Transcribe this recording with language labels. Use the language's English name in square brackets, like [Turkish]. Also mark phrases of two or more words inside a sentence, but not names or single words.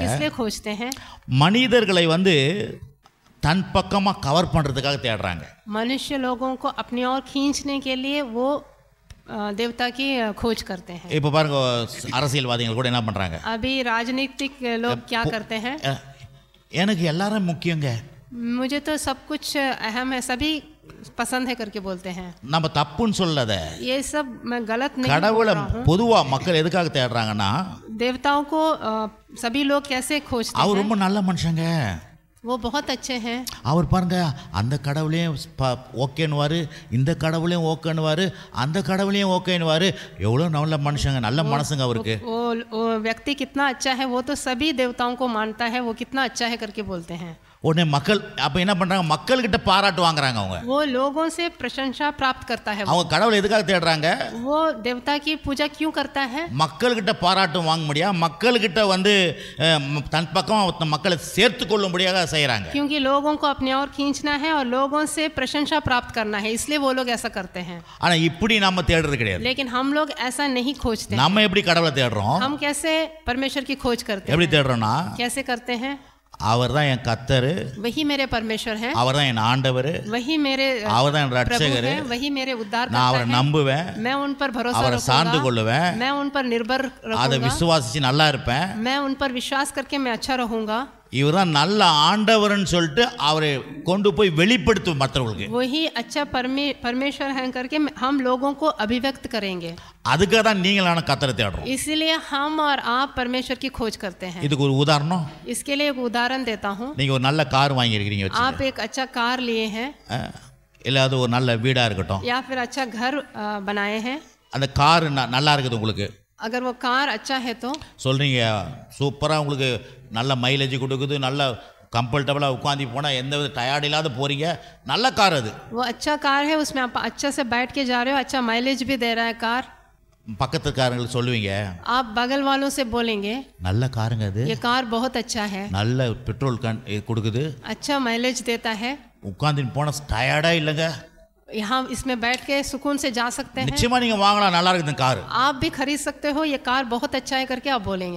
[Hindi] किस लिए खोजते हैं? [Tamil] மனிதர்களை தன் பக்கமா கவர் பண்றதுக்காக தேடுறாங்க. [Hindi] मनुष्य लोगों को अपनी ओर खींचने के लिए वो देवता की खोज करते हैं। [Tamil] இப்போ பாருங்க அரசியல்வாதிகள் கூட என்ன பண்றாங்க, [Hindi] अभी राजनीतिक लोग क्या करते हैं, [Tamil] எனக்கு எல்லாரும் முக்கியங்க, [Hindi] मुझे तो सब कुछ अहम है, सभी पसंद है करके बोलते हैं। [Tamil] நம்ம தப்புன்னு சொல்லத, [Hindi] ये सब मैं गलत नहीं बोल [Tamil] கடவுளை [Hindi] रहा हूँ। [Tamil] பொதுவா மக்கள் எதுக்காக தேடுறாங்கன்னா [Hindi] देवताओं को सभी लोग कैसे खोजते [Tamil] அவர் [Hindi] हैं, [Tamil] ரொம்ப நல்ல மனுஷங்க, [Hindi] वो बहुत अच्छे हैं, [Tamil] அவர் பாருங்க அந்த கடவுளையும் ஓகேன்னுவாரு, இந்த கடவுளையும் ஓகேன்னுவாரு, அந்த கடவுளையும் ஓகேன்னுவாரு, எவ்வளோ நல்ல மனுஷங்க, நல்ல மனசுங்க அவருக்கு. [Hindi] वो व्यक्ति कितना अच्छा है, वो तो सभी देवताओं को मानता है, वो कितना अच्छा है करके बोलते हैं। [Tamil] உடனே மக்கள் அப்ப என்ன பண்றாங்க, மக்கள் கிட்ட பாராட்டு வாங்குறாங்க. அவங்க [Hindi] वो लोगों से प्रशंसा प्राप्त करता है। [Tamil] அவங்க கடவுளை எதுக்காக தேடுறாங்க, [Hindi] वो देवता की पूजा क्यों करता है, [Tamil] மக்கள் கிட்ட பாராட்டு வாங்க முடியா, மக்கள் கிட்ட தன் பக்கம் மக்களை சேர்த்து கொள்ளும்படியாக செய்யறாங்க. [Hindi] क्योंकि लोगों को अपनी ओर खींचना है और लोगों से प्रशंसा प्राप्त करना है, इसलिए वो लोग ऐसा करते हैं। [Tamil] ஆனா இப்படி நாம தேடுறது கிடையாது. [Hindi] लेकिन हम लोग ऐसा नहीं खोजते। [Tamil] நம்ம எப்படி கடவுளை தேடுறோம், [Hindi] हम कैसे परमेश्वर की खोज करते हैं, [Tamil] எப்படி தேடுறோம்னா [Hindi] कैसे करते हैं, [Tamil] அவர் தான் என் கர்த்தர், [Hindi] वही मेरे परमेश्वर है, [Tamil] அவர் தான் என் ஆண்டவர், [Hindi] वही मेरे [Tamil] அவர் தான் என் [Hindi] प्रभु [Tamil] ரட்சகர், [Hindi] है, वही मेरे [Tamil] நான் [Hindi] उद्धारकर्ता [Tamil] அவரை [Hindi] है, [Tamil] நம்புவேன், [Hindi] मैं उन पर भरोसा [Tamil] அவரை சார்ந்து [Hindi] रखूंगा, [Tamil] கொள்ளுவேன், [Hindi] मैं उन पर निर्भर [Tamil] அதை [Hindi] रखूंगा, [Tamil] விசுவாசிச்சு நல்லா இருப்பேன். [Hindi] मैं उन पर विश्वास करके मैं अच्छा रहूंगा। [Tamil] இவர் தான் நல்ல ஆண்டவர்னு சொல்லிட்டு அவரை கொண்டு போய் வெளிப்படுத்தும் மற்றவங்களுக்கு. [Hindi] वही अच्छा परमेश्वर है करके हम लोगों को अभिव्यक्त करेंगे। [Tamil] அதுக்காக தான் நீங்களான கர்த்தரை தேடுறோம். [Hindi] इसलिए हम और आप परमेश्वर की खोज करते हैं। [Tamil] இதுக்கு ஒரு உதாரணம், [Hindi] इसके लिए एक उदाहरण देता हूँ। [Tamil] நீங்க ஒரு நல்ல கார் வாங்கி இருக்கீங்க வச்சுக்கோங்க, [Hindi] आप एक अच्छा कार लिए हैं [Tamil] இல்ல அது ஒரு நல்ல வீடா இருக்கட்டும், [Hindi] या फिर अच्छा घर बनाए हैं, [Tamil] அந்த கார் நல்லா இருக்குது உங்களுக்கு, [Hindi] अगर वो कार अच्छा है तो [Tamil] சொல்றீங்க சூப்பராக உங்களுக்கு நல்ல மைலேஜ் கொடுக்குது, நல்ல கம்ஃபர்டபுளாக உட்காந்து போனால் எந்த வித டயர்ட் இல்லாத போகிறீங்க, நல்ல கார் அது, [Hindi] वो अच्छा कार है, उसमें आप अच्छा से बैठ के जा रहे हो, अच्छा माइलेज भी दे रहा है कार, [Tamil] பக்கத்துக்காரங்களுக்கு சொல்லுவீங்க, [Hindi] आप बगल वालों से बोलेंगे [Tamil] நல்ல காருங்க அது, [Hindi] ये कार बहुत अच्छा है, [Tamil] நல்ல பெட்ரோல் கொடுக்குது, [Hindi] अच्छा माइलेज देता है, [Tamil] உட்காந்து போனால் டயர்டாக இல்லைங்க, [Hindi] यहाँ इसमें बैठ के सुकून से जा सकते हैं, [Tamil] நிச்சயமா நீங்க வாங்கலாம், நல்லா இருக்குது இந்த கார், [Hindi] आप भी खरीद सकते हो, ये कार बहुत अच्छा है करके आप बोलेंगे।